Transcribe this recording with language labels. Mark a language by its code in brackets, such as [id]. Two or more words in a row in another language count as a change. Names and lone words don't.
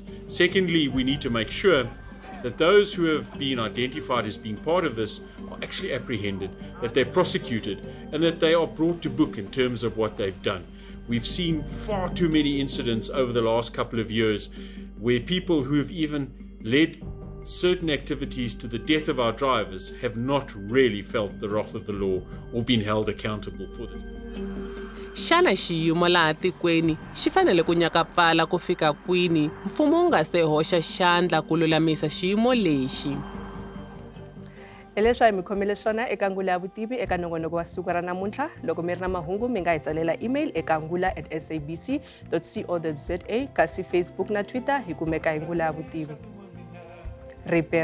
[en] Secondly, we need to make sure that those who have been identified as being part of this are actually apprehended, that they're prosecuted, and that they are brought to book in terms of what they've done. We've seen far too many incidents over the last couple of years where people who have even led certain activities to the death of our drivers have not really felt the wrath of the law or been held accountable for this. [ts] Xana xiyimo laha tikweni xi fanele ku nyakapfala ku fika kwini mfumo wu nga se hoxa xandla ku lulamisa xiyimo lexi? Hi leswi hi mi khomele swona eka Ngula ya Vutivi eka nongonoko wa siku ra namuntlha. Loko mi ri na mahungu mi nga hi tsalela email eka ngula@sabc.co.za, kasi Facebook na Twitter hi kumeka hi Ngula ya Vutivi.